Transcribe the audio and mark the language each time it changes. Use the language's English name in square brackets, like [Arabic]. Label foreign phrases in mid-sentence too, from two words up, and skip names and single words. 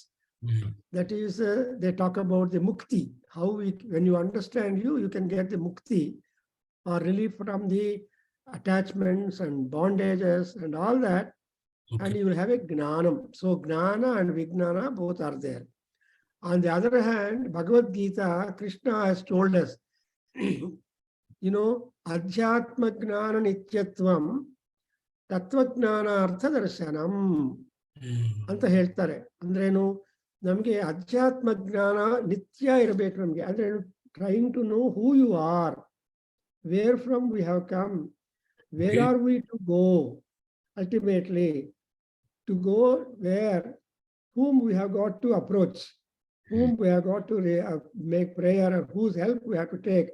[English] That is, they talk about the mukti, how when you understand you can get the mukti or relief from the attachments and bondages and all that, and you will have a gnanam. So gnana and vijnana both are there. On the other hand, Bhagavad Gita, Krishna has told us, you know, [Sanskrit] अध्यात्म ज्ञान नित्यत्वं तत्त्व ज्ञान अर्थ दर्शनम् [Kannada] ಅಂತ ಹೇಳ್ತಾರೆ. ಅಂದ್ರೇನು, ನಮಗೆ ಅಧ್ಯಾತ್ಮ ಜ್ಞಾನ ನಿತ್ಯ ಇರಬೇಕು. ನಮಗೆ ಅಂದ್ರೆ [English] trying to know who you are, where from we have come, where are we to go, ultimately to go where, whom we have got to approach, whom we have got to make prayer, and whose help we have to take.